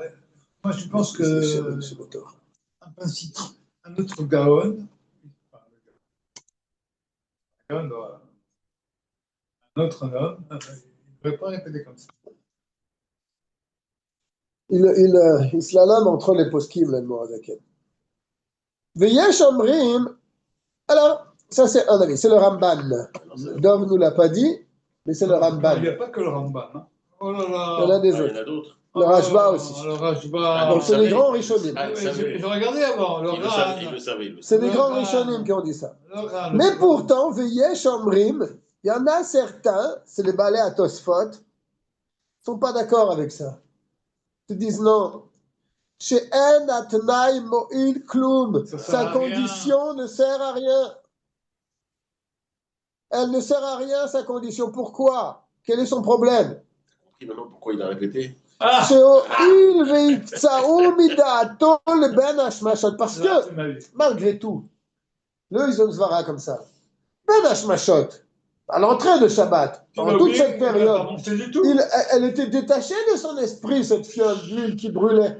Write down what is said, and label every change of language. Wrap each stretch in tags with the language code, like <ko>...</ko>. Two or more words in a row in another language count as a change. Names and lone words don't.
<fr>Moi, je pense que un principe, un autre Gaon, un autre homme, il ne devrait pas répéter comme ça. Il slalome entre les poskim, l'Admorazaken.</fr> <he>ויש אומרים,</he> <fr>alors, ça c'est un avis, c'est le Ramban. Dov ne nous l'a pas dit, mais c'est le Ramban. Il n'y a pas que le Ramban. Hein. Oh là là. Il y en a des Il y en autres. a d'autres. Le Rashba aussi. Le Rashba. Donc c'est les grands Rishonim. Je regardais avant. Le Ran. Il le savait. C'est les grands Rishonim qui ont dit ça. Mais pourtant,</fr> <he>ויש אומרים,</he> <fr>il y en a certains, c'est les balais à Tosfot, ne sont pas d'accord avec ça. Ils disent non.</fr> <he>שאין תנאי מועיל כלום.</he> <fr>Sa condition ne sert à rien. Elle ne sert à rien, sa condition. Pourquoi? Quel est son problème? Tu as compris maintenant pourquoi il a répété? Parce que, malgré tout, le Izon Zvara comme ça,</fr> <he>בין השמשות,</he> <fr>à l'entrée de Shabbat, pendant toute cette période, elle était détachée de son esprit, cette fiole d'huile qui brûlait.</fr>